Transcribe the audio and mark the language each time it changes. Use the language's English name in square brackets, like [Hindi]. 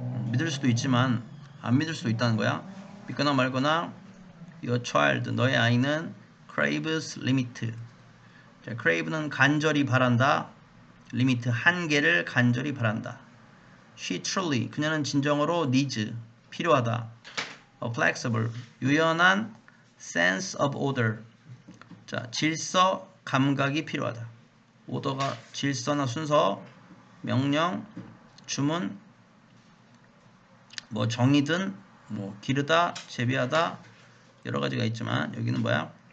[Korean] 믿을 수도 있지만 안 믿을 수도 있다는 거야. 믿거나 말거나 [English] your child, [Korean] 너의 아이는 [English] craves limit. [Korean] crave는 간절히 바란다. limit, 한계를 간절히 바란다. [English] She truly, [Korean] 그녀는 진정으로 [English] needs, [Korean] 필요하다. [English] A flexible, [Korean] 유연한 [English] sense of order, [Korean] 자, 질서 감각이 필요하다. 오더가 질서나 순서, 명령, 주문, 뭐 정의든 뭐 기르다, 재배하다 여러 가지가 있지만 여기는 뭐야?